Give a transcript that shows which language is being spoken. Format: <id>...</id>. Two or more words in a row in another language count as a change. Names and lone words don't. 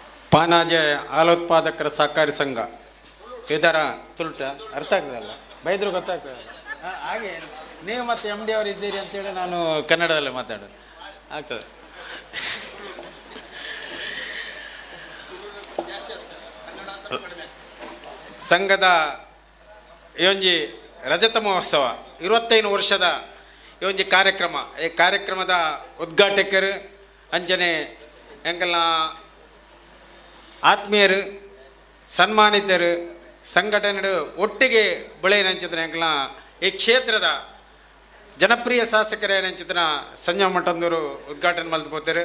<kn>ಪಾನಾಜೆ ಹಾಲೋತ್ಪಾದಕರ ಸಹಕಾರಿ ಸಂಘ ಇದರ ತುಲ್ಟ ಅರ್ಥ ಆಗ್ತದಲ್ಲ, ಬೈದ್ರು ಗೊತ್ತಾಗ್ತದೆ. ಹಾಗೆ ನೀವು ಮತ್ತು ಎಮ್ ಡಿ ಅವರು ಇದ್ದೀರಿ ಅಂತೇಳಿ ನಾನು ಕನ್ನಡದಲ್ಲೇ ಮಾತಾಡೋದು ಆಗ್ತದೆ. ಸಂಘದ ಈ ರಜತ ಮಹೋತ್ಸವ 25 ವರ್ಷದ ಈ</kn> <tcy>ಕಾರ್ಯಕ್ರಮ, ಈ ಕಾರ್ಯಕ್ರಮದ ಉದ್ಘಾಟಕರು ಅಂಜನೆ ಎಂಗೆಲ್ಲ ಆತ್ಮೀಯರು ಸನ್ಮಾನಿತರು ಸಂಘಟನೆಗಳು ಒಟ್ಟಿಗೆ ಬೆಳೆಯನಂಚಿದ್ರ ಎಂಗೆಲ್ಲ ಈ ಕ್ಷೇತ್ರದ ಜನಪ್ರಿಯ ಶಾಸಕರ ಏನಂಚಿದ್ರ ಸಂಜಯ ಮಠಂದೂರು ಉದ್ಘಾಟನೆ ಮಲ್ತ್ಬೋತಾರೆ.</tcy>